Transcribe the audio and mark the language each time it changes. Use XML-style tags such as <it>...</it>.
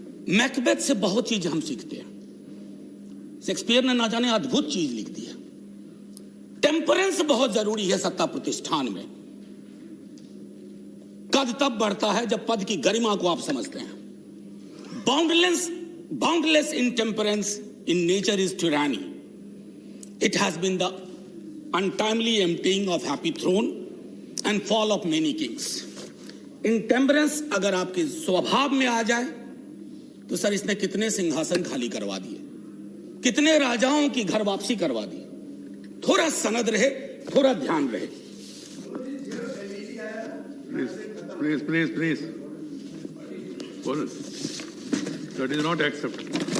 <hi>Macbeth से बहुत चीज हम सीखते हैं। शेक्सपियर ने ना जाने अद्भुत चीज लिख दी है। टेम्परेंस बहुत जरूरी है सत्ता प्रतिष्ठान में। कद तब बढ़ता है जब पद की गरिमा को आप समझते हैं। Boundless इनटेम्परेंस in nature is tyranny.</hi> <en>It has been the untimely emptying of happy throne and fall of many kings.</en> <hi>Intemperance अगर आपके स्वभाव में आ जाए तो सर, इसने कितने सिंहासन खाली करवा दिए, कितने राजाओं की घर वापसी करवा दी। थोड़ा सनद रहे, थोड़ा ध्यान रहे।</hi> <en>Please. That is not acceptable.</en>